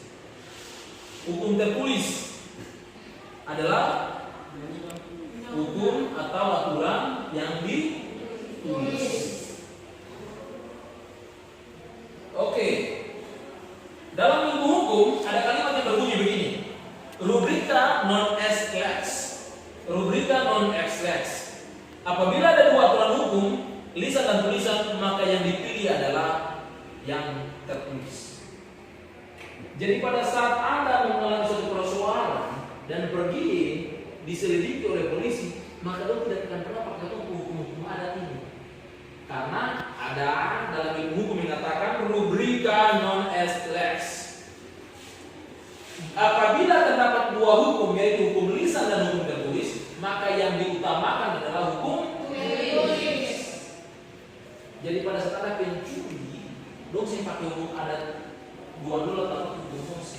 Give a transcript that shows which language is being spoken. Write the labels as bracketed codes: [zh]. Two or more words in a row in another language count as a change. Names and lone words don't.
[id] Hukum tertulis adalah hukum atau aturan yang ditulis. Oke. Dalam ilmu hukum ada kalimat yang berbunyi begini. [la] Rubrika non est lex. Rubrika non est lex. [id] Apabila ada dua aturan hukum, lisan dan tulisan, maka yang dipilih adalah yang tertulis. Jadi pada saat Anda mengalami suatu persoalan dan pergi diselidiki oleh polisi, maka Anda tidak akan pernah pakai hukum adat ini. Karena ada dalam ilmu hukum mengatakan [la] rubrika non est lex. [id] Apabila terdapat dua hukum, yaitu hukum lisan dan hukum tertulis, maka yang diutamakan adalah hukum tertulis. Jadi pada saat ada pencuri, dong saya pakai hukum adat dua dulu atau hukum sosial.